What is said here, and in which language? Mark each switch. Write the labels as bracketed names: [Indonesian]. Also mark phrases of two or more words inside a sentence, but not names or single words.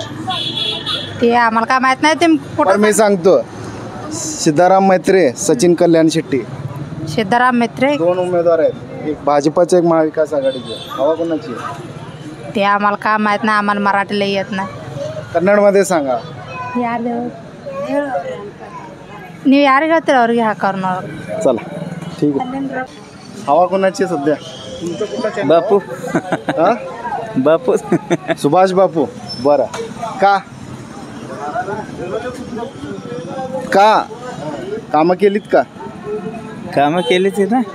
[Marathi] ते आम्हाला काय माहित नाही. ते पण मी सांगतो सिद्धाराम मैत्रे सचिन कल्याण शेट्टी सिद्धाराम मैत्रे 2 उमेदवार आहेत. एक भाजपाचे एक महाविकास आघाडीचे. हवा कोणाची आहे? ते आम्हाला काय माहित नाही. आम्हाला मराठीला येत नाही. कन्नडमध्ये सांगा. [Kannada] ನೀವು ಯಾರಿಗೆ ಹೇಳ್ತೀರ ಅವ್ರಿಗೆ ಹಾಕೋರು ನಾವು. [Marathi] चला ठीक आहे. हवा कोणाची आहे सध्या? बापू हा? बापू सुभाष बापू. बरं का कामं केलीत का? कामं केली ती ना.